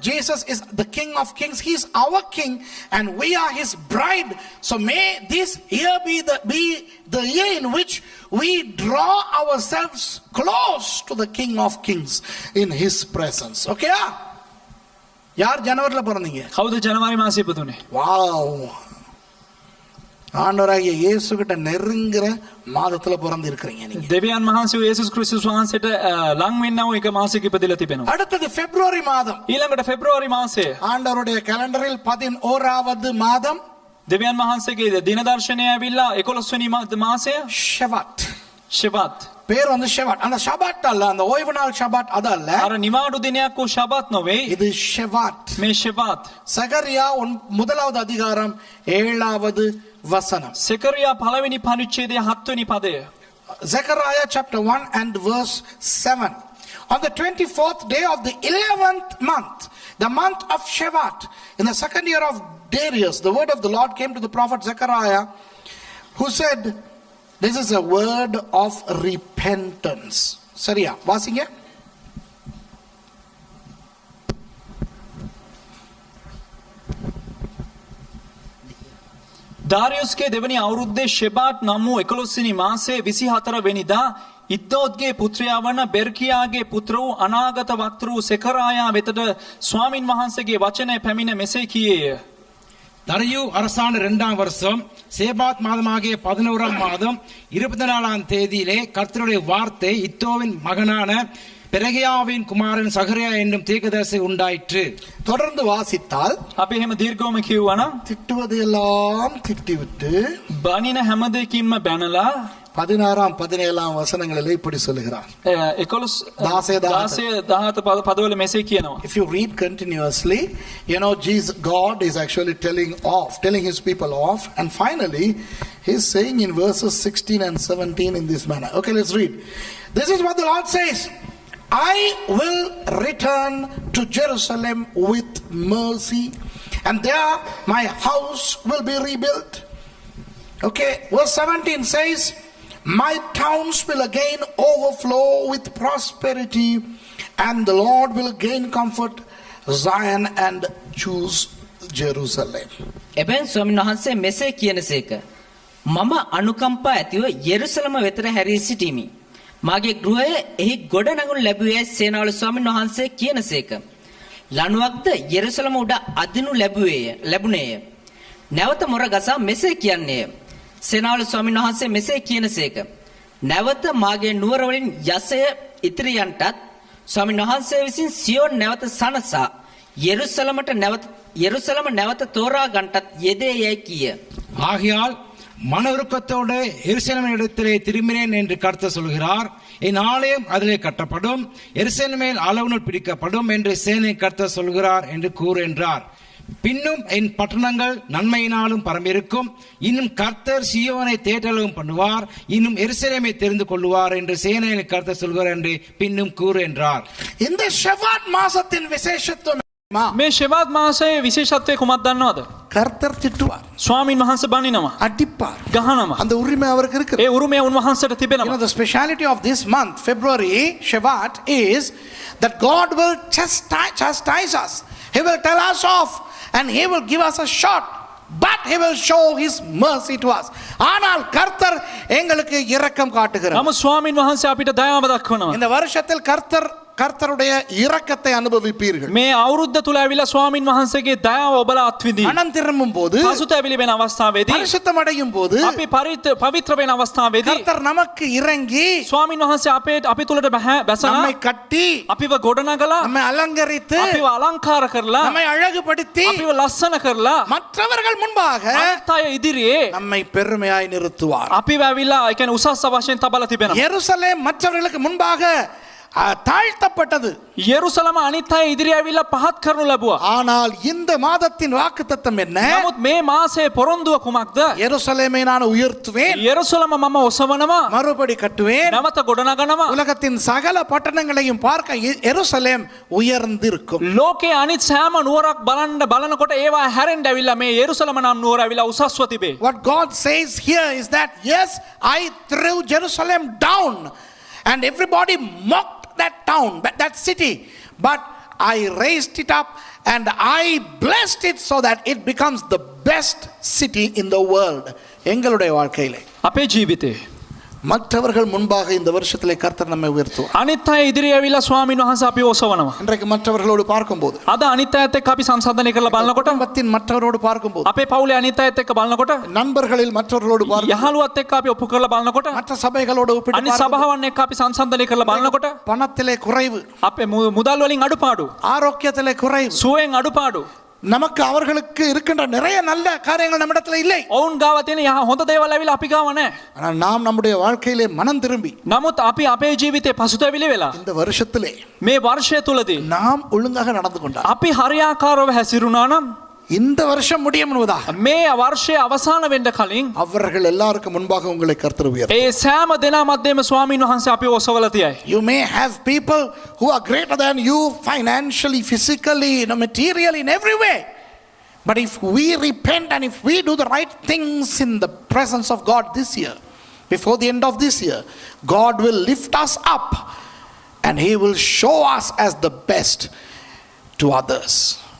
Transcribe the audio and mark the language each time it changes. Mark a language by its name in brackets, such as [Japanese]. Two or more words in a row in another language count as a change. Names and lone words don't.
[English] Jesus is the King of Kings. He is our King and we are his bride. So may this year be the year in which we draw ourselves close to the King of Kings in his presence. [Tamil] Okay? யார் ஜனவரில பிறந்தீங்க? [Sinhala] කවුද ජනවාරි මාසයේ ඉපදුනේ? [Tamil] வாவ். ஆண்டவராகிய இயேசு கிட்ட நெருங்குற மாதத்துல பிறந்து இருக்கீங்க நீங்க. [Sinhala] දෙවියන් වහන්සේ වූ යේසුස් ක්‍රිස්තුස් වහන්සේට ලං වෙන්නා වූ එක මාසයක ඉපදෙලා තිබෙනවා. [Tamil] அடுத்தது பிப்ரவரி மாதம். [Sinhala] ඊළඟට පෙබ්‍රුවාරි මාසය. [Tamil] ஆண்டவருடைய கேலண்டரில் 11வது மாதம். [Sinhala] දෙවියන් වහන්සේගේ දින දර්ශනය ඇවිල්ලා 11 වෙනි මාසය [Tamil] ஷெவாட். [Sinhala] ஷெபாත්. [Tamil] பேர் வந்து ஷெவாட். அந்த ஷபாட் அல்ல, அந்த ஓய்வு நாள் ஷபாட் அது அல்ல. [Sinhala] අර නිවාඩු දිනයක් වූ ஷபாත් නොවේ. [Tamil] இது ஷெவாட். [Sinhala] මේ ஷெபாත්. [Tamil] சகரியா 1வது அதிகாரம் 7வது வசனம். [Sinhala] සෙකරියා පළවෙනි පරිච්ඡේදයේ 7 වෙනි පදය. [English] Zechariah chapter 1 and verse 7. On the 24th day of the 11th month, the month of Shevat, in the second year of Darius, the word of the Lord came to the prophet Zechariah, who said, this is a word of repentance. [Tamil] சரியா? வாசிங்க. [Sinhala] දාරියුස්ගේ දෙවනි අවුරුද්දේ ෂෙබාට් නම් වූ 11 මාසයේ 24 වෙනිදා ඉද්දෝත්ගේ පුත්‍රයා වන බෙර්කියාගේ පුත්‍ර වූ අනාගත වක්තෘ වූ සෙකරායා වෙතට ස්වාමින් වහන්සේගේ වචනය පැමිණ මෙසේ කීයේය. [Tamil] தரியு அரசாண்டு 2ஆம் வருஷம் சேபாத் மாதமாகிய 11ஆம் மாதம் 24ஆம் தேதியிலே கர்த்தருடைய வார்த்தை இத்தோவின் மகனான பெரகியாவின் குமாரன் சகரியா என்னும் தீர்க்கதரிசி உண்டாயிற்று. தொடர்ந்து வாசித்தால் [Sinhala] අපි එහෙම දීර්ඝවම කිව්වනම් [Tamil] திட்டுவது எல்லாம் திட்டிவிட்டு [Sinhala] බණින හැම දෙයකින්ම බැනලා [Tamil] 16 17 வசனங்களிலே இப்படி சொல்லுகிறார். [Sinhala] 11 පදවල මෙසේ කියනවා. [English] If you read continuously, you know God is actually telling his people off, and finally he's saying in verses 16 and 17 in this manner. Okay, let's read. This is what the Lord says. I will return to Jerusalem with mercy, and there my house will be rebuilt. Okay, verse 17 says, my towns will again overflow with prosperity, and the Lord will again comfort Zion and choose Jerusalem. [Sinhala] එබැවින් ස්වාමීන් වහන්සේ මෙසේ කියනසේක. මම අනුකම්පා ඇතිව යෙරුසලම වෙතට හැරී සිටිමි. මාගේ ගෘහය එහි ගොඩ නැගුණු ලැබුවේ සේනාවල ස්වාමීන් වහන්සේ කියනසේක. ලණුවක්ද යෙරුසලම උඩ අදිනු ලැබුණේය. නැවත මොර ගසා මෙසේ කියන්නේය. සේනාවල ස්වාමීන් වහන්සේ මෙසේ කියනසේක. නැවත මාගේ නුවර වලින් යසය ඉතිරියන්ටත් ස්වාමීන් වහන්සේ විසින් සියෝන් නැවත සනසා යෙරුසලම නැවත තෝරා ගන්නටත් යෙදේයයි කිය. [Tamil] ஆகையால் மன உருக்கத்தோடு எருசலேமின் இடத்திலே திரும்பினேன் என்று கர்த்தர் சொல்கிறார். என் ஆலயம் அதிலே கட்டப்படும், எருசலேமில் அளவுநூல் பிடிக்கப்படும் என்று சேனை கர்த்தர் சொல்கிறார் என்று கூறு என்றார். பின்னும் என் பட்டணங்கள் நன்மையினாலும் பரம்பிருக்கும், இன்னும் கர்த்தர் சீயோனை தேற்றலும் பண்ணுவார், இன்னும் எருசலேமை தெரிந்து கொள்வார் என்று சேனையின் கர்த்தர் சொல்கிறார் என்று பின்னும் கூறு என்றார். இந்த ஷெபாட் மாசத்தின் விசேஷத்துவம் [Sinhala] මේ ෂෙබාත් මාසයේ විශේෂත්වය කුමක්ද දන්නවද? [Tamil] கர்த்தர் திட்டுவார், [Sinhala] ස්වාමින් වහන්සේ බනිනවා, [Tamil] அடிப்பார். [Sinhala] ගහනවා. [Tamil] அந்த உரிமை அவருக்கு இருக்கு. [Sinhala] ඒ උරුමය උන්වහන්සේට [English] You know, [Sinhala] තිබෙනවා. [English] the speciality of this month, February, Shevat, is that God will chastise us. He will tell us off, and he will give us a shot, but he will show his mercy to us. [Tamil] ஆனால் கர்த்தர் எங்களுக்கு இரக்கம் காட்டுகிறார். [Sinhala] නමුත් ස්වාමින් වහන්සේ අපිට දයාව දක්වනවා. [Tamil] இந்த வருஷத்தில் கர்த்தருடைய இரக்கத்தை அனுபவிப்பீர்கள். [Sinhala] මේ අවුරුද්ද තුල ඇවිල්ලා ස්වාමින් වහන්සේගේ දයාව ඔබලා අත්විඳී. [Tamil] மனம் திரும்பும் போது, [Sinhala] පසුතැවිලි වෙන අවස්ථාවේදී, [Tamil] பரிசுத்தம் அடையும் போது, [Sinhala] අපි පවිත්‍ර වෙන අවස්ථාවේදී [Tamil] கர்த்தர் நமக்கு இறங்கி [Sinhala] ස්වාමින් වහන්සේ අපි තුලට බැසලා [Tamil] நம்மை கட்டி, [Sinhala] අපිව ගොඩනගලා [Tamil] நம்மை அலங்கரித்து, [Sinhala] අපිව අලංකාර කරලා [Tamil] நம்மை அழகுபடுத்தி, [Sinhala] අපිව ලස්සන කරලා [Tamil] மற்றவர்கள் முன்பாக [Sinhala] අනිත් අය ඉදිරියේ [Tamil] நம்மை பெருமையாய் நிறுத்துவார். [Sinhala] අපිව ඇවිල්ලා ඒ කියන්නේ උසස් වශයෙන් තබලා තිබෙනවා. [Tamil] எருசலேம் மற்றவர்களுக்கு முன்பாக தாழ்த்தப்பட்டது. [Sinhala] යෙරුසලම අනිත් අය ඉදිරියේ ඇවිල්ලා පහත් කරනු ලැබුවා. [Tamil] ஆனால் இந்த மாதத்தின் வாக்குத்தத்தம் என்ன? [Sinhala] නමුත් මේ මාසයේ පොරොන්දුව කුමක්ද? [Tamil] எருசலேமை நான் உயர்த்துவேன், [Sinhala] යෙරුසලම මම ඔසවනවා, [Tamil] மறுபடி கட்டுவேன், [Sinhala] නැවත ගොඩනගනවා. [Tamil] உலகத்தின் சகல பட்டணங்களையும் பார்க்க எருசலேம் உயர்ந்திருக்கும். [Sinhala] ලෝකයේ අනිත් සෑම නුවරක් බලනකොට ඒවා හැරෙන්න ඇවිල්ලා මේ යෙරුසලම නම් නුවර ඇවිල්ලා උසස්ව තිබේ. [English] What God says here is that yes, I threw Jerusalem down and everybody mocked that town, that city, but I raised it up and I blessed it so that it becomes the best city in the world. [Tamil] எங்களுடைய வாழ்க்கையிலே [Sinhala] අපේ ජීවිතේ [Tamil] மற்றவர்கள் முன்பாக இந்த வருஷத்திலே கர்த்தர் நம்மை உயர்த்துவார். [Sinhala] අනිත් අය ඉදිරියේ ඇවිල්ලා ස්වාමීන් වහන්සේ අපිව ඔසවනවා. [Tamil] இன்றைக்கு மற்றவர்களோடு பார்க்கும்போது, [Sinhala] අද අනිත් අයත් එක්ක අපි සංසන්දනය කරලා බලනකොට, [Tamil] குடும்பத்தின் மற்றவரோடு பார்க்கும்போது, [Sinhala] අපේ පවුලේ අනිත් අයත් එක්ක බලනකොට, [Tamil] நண்பர்களில் மற்றவர்களோடு பார்க்கும்போது, [Sinhala] යහළුවත් එක්ක අපි ඔප්පු කරලා බලනකොට, [Tamil] மற்ற சபைகளோடு ஒப்பிட்டு [Sinhala] අනිත් [Tamil] பார்க்கும்போது, [Sinhala] සභාවන් එක්ක අපි සංසන්දනය කරලා බලනකොට, [Tamil] பணத்திலே குறைவு, [Sinhala] අපේ මුදල් වලින් අඩුපාඩු, [Tamil] ஆரோக்கியத்திலே குறைவு, [Sinhala] සුවයෙන් අඩුපාඩු, [Tamil] நமக்கு அவர்களுக்கு இருக்கின்ற நிறைய நல்ல காரியங்கள் நம்மிடத்துல இல்லை. [Sinhala] ඔවුන් ගාව තියෙන හොඳ දේවල් ඇවිල්ලා අපි ගාව නැහැ. [Tamil] ஆனால் நாம் நம்முடைய வாழ்க்கையிலே மனம் திரும்பி [Sinhala] නමුත් අපි අපේ ජීවිතේ පසුතැවිලි වෙලා [Tamil] இந்த வருஷத்திலே [Sinhala] මේ වර්ෂය තුලදී [Tamil] நாம் ஒழுங்காக நடந்து கொண்டால், [Sinhala] අපි හරියාකාරව හැසිරුණා නම් [Tamil] இந்த வருஷம் முடியும் என்பதாக [Sinhala] මේ වර්ෂය අවසාන වෙන්න කලින් [Tamil] அவர்கள் எல்லாருக்கும் முன்பாக உங்களை கர்த்தர் உயர்த்துவார். [Sinhala] ඒ සෑම දෙනා මැදම ස්වාමීන් වහන්සේ අපිව ඔසවලා තියයි. [English] You may have people who are greater than you financially, physically, materially, in every way. But if we repent and if we do the right things in the presence of God this year, before the end of this year, God will lift us up and He will show us as the best to others.